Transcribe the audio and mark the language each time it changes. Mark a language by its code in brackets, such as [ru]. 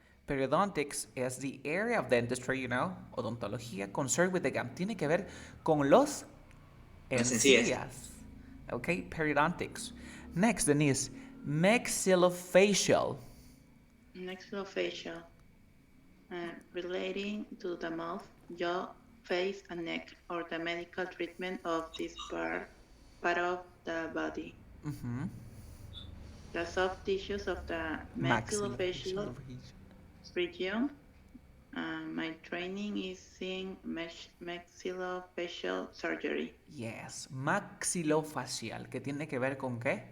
[en] Periodontics is the area of dentistry, you know, odontología concerned with the gum. [es] Tiene que ver con los encías. [en] Okay, periodontics. Next, Denise, maxillofacial. Maxillofacial. Relating to the mouth, jaw, face, and neck, or the medical treatment of this part of the body. The soft tissues of the maxillofacial region. My training is in maxillofacial surgery. [es] Yes, maxilofacial, que tiene que ver con qué?